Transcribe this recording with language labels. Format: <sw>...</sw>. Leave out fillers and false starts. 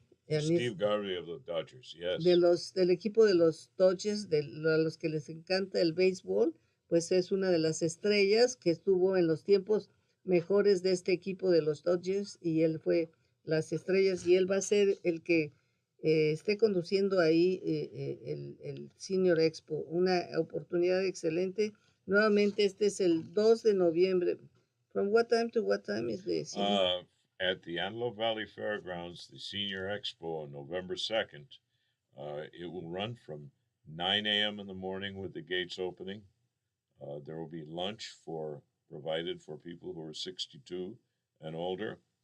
<en>Steve Garvey of the Dodgers, yes.</en> <es>Del equipo de los Dodgers, a los que les encanta el béisbol, pues es una de las estrellas que estuvo en los tiempos mejores de este equipo de los Dodgers, y él fue las estrellas, y él va a ser el que esté conduciendo ahí el Senior Expo, una oportunidad excelente. Nuevamente, este es el 2 de noviembre.</es> <en>From what time to what time is the senior? At the Antelope Valley Fairgrounds, the Senior Expo on November 2nd. It will run from 9 a.m. in the morning with the gates opening. There will be lunch provided for people who are 62 and older.</en>